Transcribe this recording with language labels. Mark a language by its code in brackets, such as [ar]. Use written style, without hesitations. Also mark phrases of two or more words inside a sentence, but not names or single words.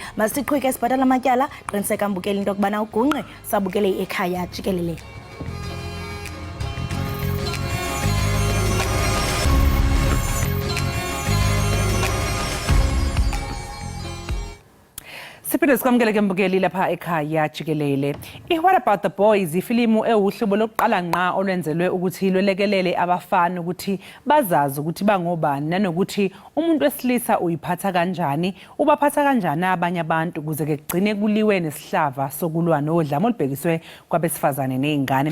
[xh] Masiqhubeke sibhatala amatyala, qiniseka mbukeli into yokubana ugungqe sabukele i-Ekhaya Jikelele. [zu] Siphinde sikwamukele ke mbukeli lapha ekhaya Jikelele. What About the Boys ifilimu ewuhlobo lokuqala ngqa olwenzelwe ukuthi lwelekelele abafana ukuthi bazazi ukuthi bangobani, nanokuthi umuntu wesilisa uyiphatha kanjani, ubaphatha kanjani abanye abantu ukuze ke kugcine kuliwe nesihlava sokulwa nodlame olubhekiswe kwabesifazane nezingane.